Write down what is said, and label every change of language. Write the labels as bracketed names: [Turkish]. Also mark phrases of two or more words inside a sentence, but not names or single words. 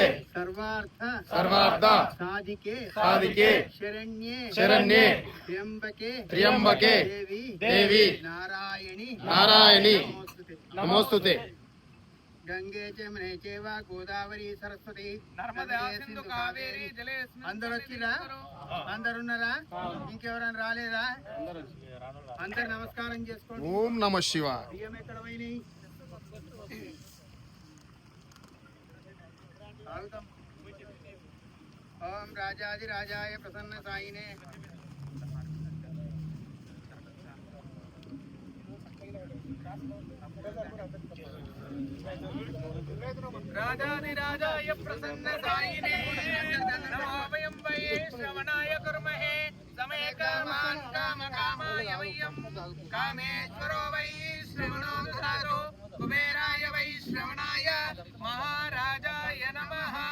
[Sanskrit] सर्वार्थ साधिके शरण्ये त्र्यंबके देवी नारायणी नमोस्तुते गंगे जमुने चैव गोदावरी सरस्वती नर्मदा सिंधु कावेरी जलेस्मिन् [Telugu] అందరూ వచ్చిరా అందరూ ఉన్నారా ఇంకెవరైనా రాలేదా అందరూ నమస్కారం చేసుకోండి [Sanskrit] ఓం నమః శివాయ [Telugu] బియ్యం ఎక్కడ పోయినాయి [Sanskrit] ఓం రాజాది రాజాయ ప్రసన్న సాయినే राजाधिराजाय प्रसन्नसायिने नमो वयं वै श्रवणाय कुर्महे समे कामान् कामकामाय वयं कामेश्वरो वै श्रवणो ददातु कुबेराय वै श्रवणाय महाराजाय नमः